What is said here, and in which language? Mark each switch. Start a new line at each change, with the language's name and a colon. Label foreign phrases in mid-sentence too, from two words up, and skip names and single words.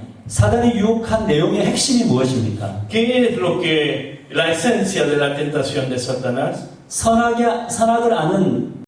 Korean: 사단이 유혹한 내용의 핵심이 무엇입니까?
Spanish: ¿Qué es lo que la esencia de la tentación de Satanás?
Korean: 선악을 아는